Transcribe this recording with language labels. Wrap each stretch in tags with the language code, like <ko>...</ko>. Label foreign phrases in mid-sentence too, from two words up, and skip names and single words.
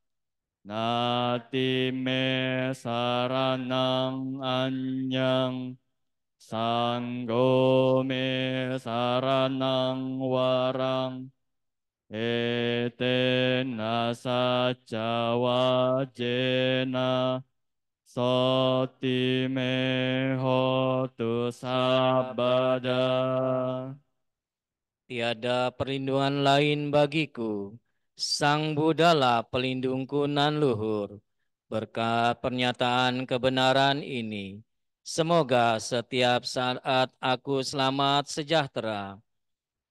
<pi>Nati me saranang anyang Sanggo me saranang warang Etena sajja wajena Soti me hotu sabada.</pi> <id>Tiada perlindungan lain bagiku. Sang Buddhalah pelindungku nan luhur. Berkat pernyataan kebenaran ini, semoga setiap saat aku selamat sejahtera.</id>